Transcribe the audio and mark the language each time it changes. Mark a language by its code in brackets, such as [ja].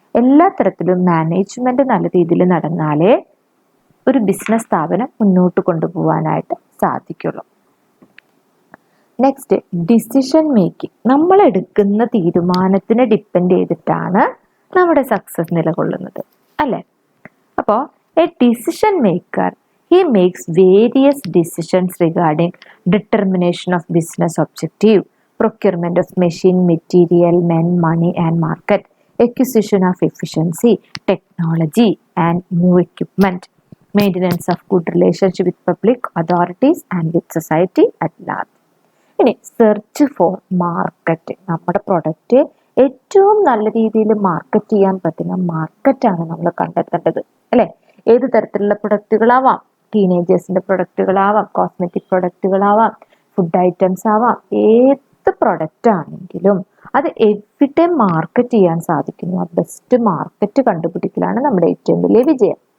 [ml] എല്ലാ തരത്തിലും മാനേജ്മെന്റ് നല്ല രീതിയിൽ നടന്നാലേ ഒരു ബിസിനസ് സ്ഥാപനം മുന്നോട്ട് കൊണ്ടുപോകാനായിട്ട് സാധിക്കുള്ളൂ. Next decision making. നമ്മൾ എടുക്കുന്ന തീരുമാനത്തിനെ ഡിപ്പെൻഡ് ചെയ്തിട്ടാണ് നമ്മുടെ സക്സസ് നിലകൊള്ളുന്നത്, അല്ലേ? അപ്പോൾ [en] A decision maker, he makes various decisions regarding determination of business objective, procurement of machine, material, men, money and market, acquisition of efficiency, technology and new equipment, maintenance of good relationship with public authorities and with society at large. [ml] ഇനി [en] Search for market. [ml] നമ്മുടെ product ഏറ്റവും നല്ല രീതിയിൽ market ചെയ്യാൻ പറ്റുന്ന മാർക്കറ്റാണ് നമ്മൾ കണ്ടെത്തേണ്ടത്, അല്ലേ? ഏത് തരത്തിലുള്ള പ്രൊഡക്റ്റുകളാവാം. ടീനേജേഴ്സിന്റെ പ്രൊഡക്റ്റുകളാവാം, കോസ്മെറ്റിക് പ്രൊഡക്റ്റുകളാവാം, ഫുഡ് ഐറ്റംസ് ആവാം. ഏത് പ്രൊഡക്റ്റ് ആണെങ്കിലും അത് എവിടെ മാർക്കറ്റ് ചെയ്യാൻ സാധിക്കുന്നു, ആ ബെസ്റ്റ് മാർക്കറ്റ് കണ്ടുപിടിക്കലാണ് നമ്മുടെ ഏറ്റവും വലിയ വിജയം.